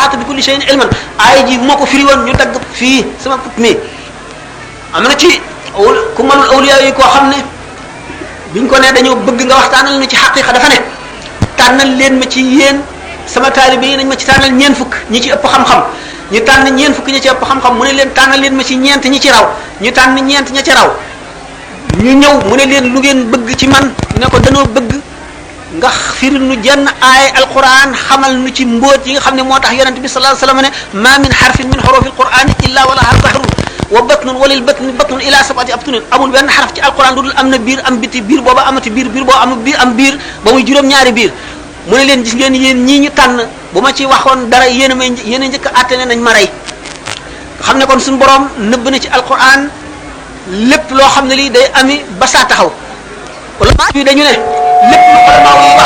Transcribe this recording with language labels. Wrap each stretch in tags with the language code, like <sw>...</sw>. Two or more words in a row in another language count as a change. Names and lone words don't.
<ar>أحاط بكل شيء علما</ar> <wo>aaya ji moo ko firi woon ñu dagg fii sama put mi am na ci ku mënul awliya yi koo xam ne biñ ko ne dañoo bëgg nga waxtaanal ñu ci xaqiqa dafa ne tànnal leen ma ci yéen sama taalibe yi nañ ma ci tànnal ñeen fukk ñi ci ëpp xam-xam ñu tànn ñeen fukk ñi ci ëpp xam-xam mu ne leen tànnal leen ma ci ñeent ñi ci raw ñu tànn ñeent ña ci raw ñu ñëw mu ne leen lu ngeen bëgg ci man ne ko danoo bëgg nga firi nu jenn aay alquran xamal nu ci mbóot yi nga xam ne moo tax yonente bi</wo> <ar>صلى الله عليه وسلم</ar> <wo>ne</wo> <ar>ما من حرف من حروف القرآن إلا ولا بحر وبطن وللبطن بطن إلى سبعة أبطن</ar> <wo>amul benn xaraf ci alquran lu dul am na biir am biti biir booba amati biir biir booba am biir am biir ba muy juróom-ñaari biir mu ne leen gis ngeen yéen ñii ñu tànn bu ma ci waxoon dara yéen a njëkk a àtte ne nañ ma rey xam ne kon suñu borom nëbb na ci alquran lépp loo xam ne lii day ami ba saa taxaw wala bi dañu ne lépp lu ulama yi wax</wo>